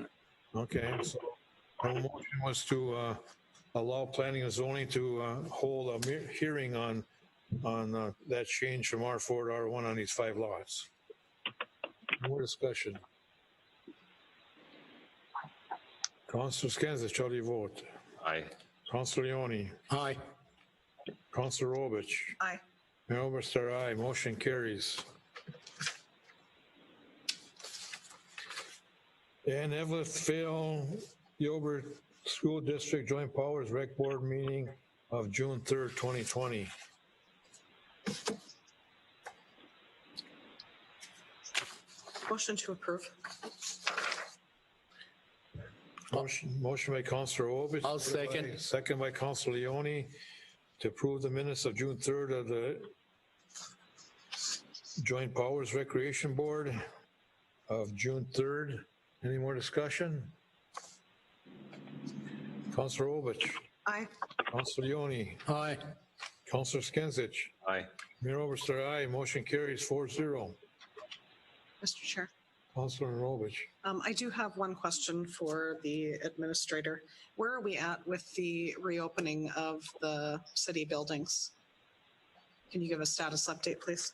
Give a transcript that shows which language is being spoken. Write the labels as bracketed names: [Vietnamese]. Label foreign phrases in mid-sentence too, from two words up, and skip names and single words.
[English] Okay, so our motion was to allow planning and zoning to hold a hearing on that change from R4 to R1 on these 5 lots. More discussion. Councilor Skinsich, how do you vote? Aye. Councilor Leone. Aye. Councilor Robich. Aye. Mayor Oberstar, aye. Motion carries. And Evelyn Gilbert School District Joint Powers Rec Board meeting of June 3rd, 2020. Motion to approve. Motion by Councilor Obich. I'll second. Second by Councilor Leone to approve the minutes of June 3rd of the Joint Powers Recreation Board of June 3rd. Any more discussion? Councilor Obich. Aye. Councilor Leone. Aye. Councilor Skinsich. Aye. Mayor Oberstar, aye. Motion carries 4-0. Mr. Chair. Councilor Robich. I do have one question for the administrator. Where are we at with the reopening of the city buildings? Can you give a status update, please?